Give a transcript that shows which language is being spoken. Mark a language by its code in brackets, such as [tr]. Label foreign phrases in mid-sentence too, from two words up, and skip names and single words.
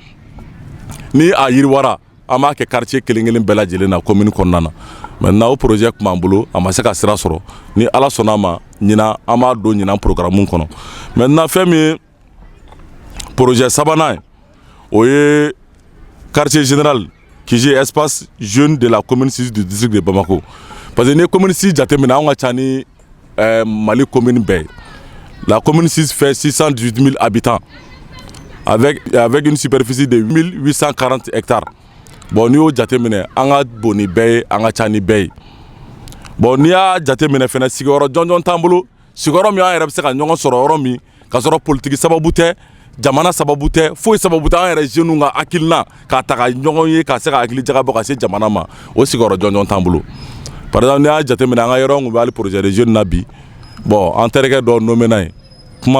[bm] ni a yiriwara an b'a kɛ quartier kelen kelen bɛɛ lajɛlen na commune kɔnɔna na maintenant o projet tun b'an bolo a ma se ka sira sɔrɔ ni ala sɔnna a ma ɲinan an b'a don ɲinan programme kɔnɔ maintenant fɛn min ye projet sabanan o ye [fr] quartier général qui est espace jeune de la commune 6 du district de Bamako [bm] parce que ni [fr] commune 6 jateminɛ an ka ca ni Mali commune bɛɛ la commune 6 fait 618 000 habitants avec une superficie de 840 hectares [bm] bon n'i y'o jateminɛ an ka bon ni bɛɛ ye an ka ca ni bɛɛ ye bon n'i y'a jateminɛ fɛnɛ sigiyɔrɔ jɔnjɔn t'an bolo sigiyɔrɔ min an yɛrɛ bɛ se ka ɲɔgɔn sɔrɔ yɔrɔ min ka sɔrɔ politiki sababu tɛ jamana sababu tɛ foyi sababu tɛ an yɛrɛ jeunes ka hakilina k'a ta ka ɲɔgɔn ye ka se ka hakili jagabɔ ka se jamana ma o sigiyɔrɔ jɔnjɔn t'an bolo [fr] par exemple [bm] n'i y'a jateminɛ an ka yɔrɔ kun bɛ hali [fr] projet de jeunes [bm] na bi bon an terikɛ dɔw nommé na yen kuma